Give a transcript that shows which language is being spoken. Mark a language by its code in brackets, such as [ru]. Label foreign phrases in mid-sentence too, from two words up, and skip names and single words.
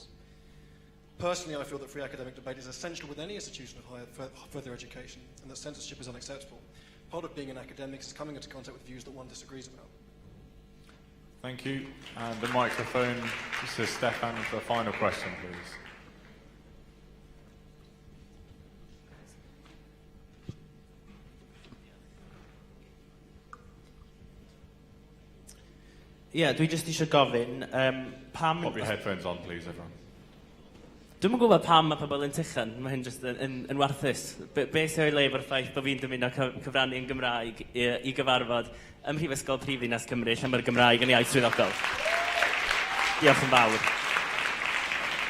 [en] Personally, I feel that free academic debate is essential with any institution of further education, and that censorship is unacceptable. Part of being an academic is coming into contact with views that one disagrees about. Thank you. And the microphone to Stefan for a final question, please. [cy] Ie, dwi jyst eisiau gofyn, pam... [en] Pop your headphones on, please, everyone. [cy] Dwi'm yn gwybod pam mae pobl yn tychan, mae hyn jyst yn warthus. Be sy'n o'i le efo'r ffaith bod fi'n dymuno cyfrannu yn Gymraeg i gyfarfod ym Mhrifysgol Prifddinas Cymru, lle mae'r Gymraeg yn iaith swyddogol. Diolch yn fawr.